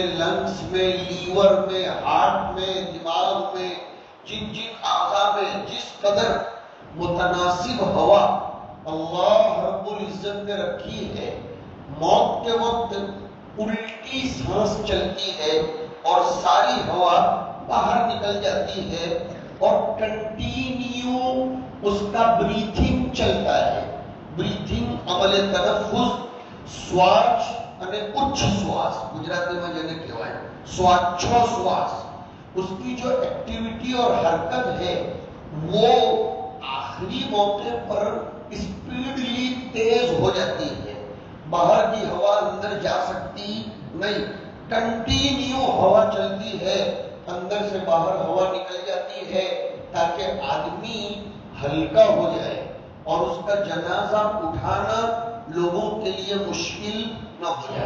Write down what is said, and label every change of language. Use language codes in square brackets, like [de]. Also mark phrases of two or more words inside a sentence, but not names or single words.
[ur] لنگس میں، لیور میں، ہارٹ میں، دماغ میں، جن جن اعضاء میں جس قدر متناسب ہوا اللہ رب العزت نے رکھی ہے، موت کے وقت الٹی سانس چلتی ہے اور ساری ہوا باہر نکل جاتی ہے اور کنٹینیو اس کا بریتھنگ چلتا ہے۔ بریتھنگ عمل تنفس، سواچ [gu] અને ઉચ્ચ શ્વાસ ગુજરાતીમાં જેને કહેવાય સ્વાચ્છો શ્વાસ، [ur] اس کی جو ایکٹیویٹی اور حرکت ہے وہ آخری موقع پر اسپیڈلی تیز ہو جاتی ہے۔ باہر کی ہوا اندر جا سکتی نہیں، کنٹینیو ہوا چلتی ہے، اندر سے باہر ہوا نکل جاتی ہے تاکہ آدمی ہلکا ہو جائے اور اس کا جنازہ اٹھانا لوگوں کے لیے مشکل نہ ہو جائے۔